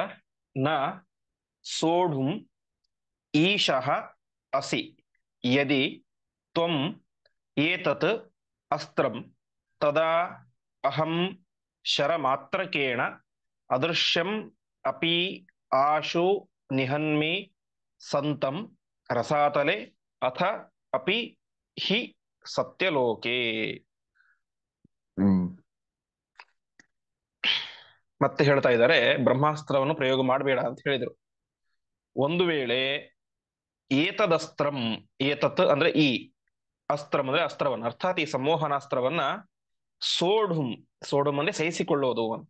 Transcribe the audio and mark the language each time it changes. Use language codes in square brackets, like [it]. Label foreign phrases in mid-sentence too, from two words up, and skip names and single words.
[sa] ನ ಸೋಢುಂ ಈಶಃ ಅಸಿ ಯದಿ ತ್ವಂ ಏತತ್ ಅಸ್ತ್ರಂ ತದಾ ಅಹಂ ಶರಮಾತ್ರಕೇಣ ಅದೃಶ್ಯಂ ಅಪಿ ಆಶು ನಿಹನ್ಮಿ ಸಂತಂ ರಸಾತಲೆ ಅಥ ಅಪಿ ಹಿ ಸತ್ಯಲೋಕೆ. [kn] ಮತ್ತೆ ಹೇಳ್ತಾ ಇದ್ದಾರೆ, ಬ್ರಹ್ಮಾಸ್ತ್ರವನ್ನು ಪ್ರಯೋಗ ಮಾಡಬೇಡ ಅಂತ ಹೇಳಿದ್ರು. ಒಂದು ವೇಳೆ ಏತದಸ್ತ್ರಂ, ಏತತ್ ಅಂದ್ರೆ ಈ ಅಸ್ತ್ರಂ ಅಂದ್ರೆ ಅಸ್ತ್ರವನ್ನ, ಅರ್ಥಾತ್ ಈ ಸಂಮೋಹನಾಸ್ತ್ರವನ್ನ ಸೋಢುಂ, ಸೋಢುಂ ಅಂದ್ರೆ ಸಹಿಸಿಕೊಳ್ಳೋದು ಅಂತ.